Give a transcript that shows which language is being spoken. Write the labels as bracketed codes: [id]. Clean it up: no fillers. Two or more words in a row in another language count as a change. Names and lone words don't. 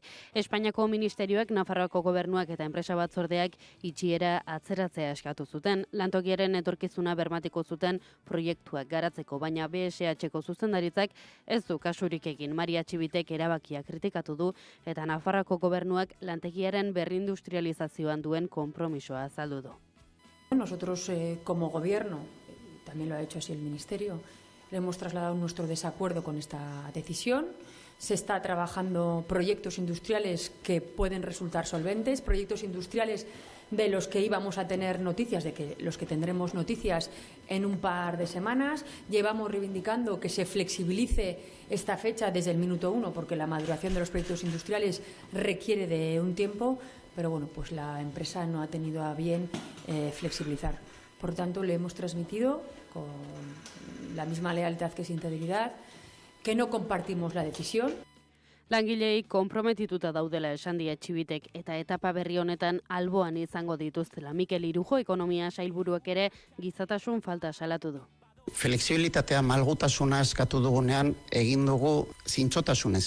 [eu] Espainiako ministerioek, Nafarroako gobernuak eta enpresa batzordeak itxiera atzeratzea eskatu zuten. Lantokiaren etorkizuna bermatuko zuten proiektuak garatzeko, baina BSH-ko zuzendaritzak ez du kasurik egin. Maria Txibitek erabakia kritikatu du eta Nafarroako gobernuak lantegiaren berrindustrializazioan duen konpromisoa azaldu du. [es] Nosotros como gobierno, también lo ha hecho así el Ministerio, le hemos trasladado nuestro desacuerdo con esta decisión. Se está trabajando proyectos industriales que pueden resultar solventes, proyectos industriales de los que íbamos a tener noticias, de que los que tendremos noticias en un par de semanas. Llevamos reivindicando que se flexibilice esta fecha desde el minuto 1, porque la maduración de los proyectos industriales requiere de un tiempo, pero bueno, pues la empresa no ha tenido a bien flexibilizar. Por tanto, le hemos transmitido con la misma lealtad que sinceridad que no compartimos la decisión. [eu] Langilei konprometituta daudela esan die Txibitek eta etapa berri honetan alboan izango dituztela. Mikel Irujo ekonomia sailburuak ere gizatasun falta salatu du. Flexibilitatea, malgutasuna eskatu dugunean egin dugu zintzotasunez.